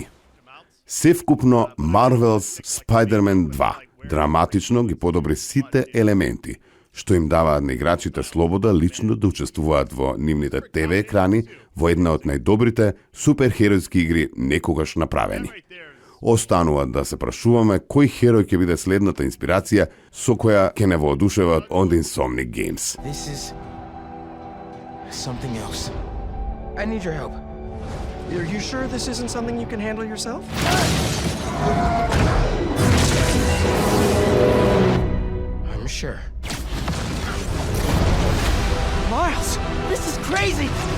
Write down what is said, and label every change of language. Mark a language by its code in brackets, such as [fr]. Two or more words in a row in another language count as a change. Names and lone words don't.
[mk] Севкупно Marvel's Spider-Man 2 драматично ги подобри сите елементи, што им даваат на играчите слобода лично да учествуваат во нивните ТВ екрани во една од најдобрите суперхеројски игри некогаш направени. Останува да се прашуваме кој херој ќе биде следната инспирација со која ќе не воодушеват од Insomniac Games. [en] This is something else. I need your help. Are you sure this isn't something you can handle yourself? I'm sure. Miles, this is crazy!